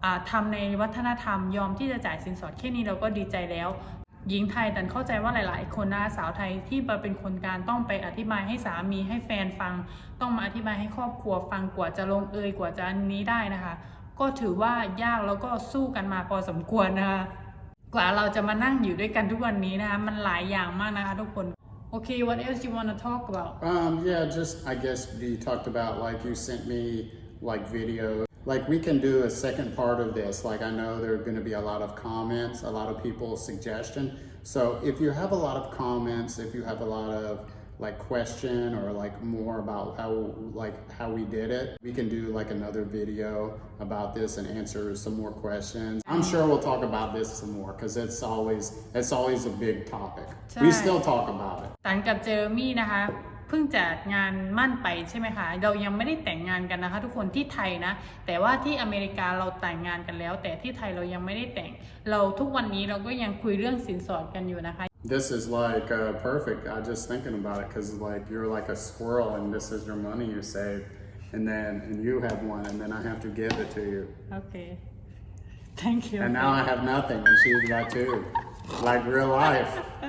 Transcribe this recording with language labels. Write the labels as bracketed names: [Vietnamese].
[Thai] ทำในวัฒนธรรมยอมที่จะจ่ายสินสอดแค่นี้เราก็ดีใจแล้วหญิงไทยแต่เข้าใจว่าหลายๆคนนะสาวไทยที่มาเป็นคนกลางต้องไปอธิบายให้สามีให้แฟนฟังต้องมาอธิบายให้ครอบครัวฟังกว่าจะลงกว่าจะอันนี้ได้นะคะก็ถือว่ายากแล้วก็สู้กันมาพอสมควรนะคะกว่าเราจะมานั่งอยู่ด้วยกันทุกวันนี้นะคะมันหลายอย่างมากนะคะทุกคนโอเค [English] what else you want to talk about yeah just I guess we talked about like you sent me like video like we can do a second part of this like I know there are going to be a lot of comments a lot of people's suggestion so if you have a lot of comments if you have a lot of like question or like more about how we did it we can do like another video about this and answer some more questions I'm sure we'll talk about this some more because it's always a big topic we still talk about it [Thai] ตันกับเจอร์มี่นะคะเพิ่งจัดงานมั่นไปใช่ไหมคะเรายังไม่ได้แต่งงานกันนะคะทุกคนที่ไทยนะแต่ว่าที่อเมริกาเราแต่งงานกันแล้วแต่ที่ไทยเรายังไม่ได้แต่งเราทุกวันนี้เราก็ยังคุยเรื่องสินสอดกันอยู่นะคะ [English] This is like perfect. I just thinking about it because like you're like a squirrel and this is your money you save, and you have one and then I have to give it to you. Okay, thank you. And now I have nothing and she's got two, like real life.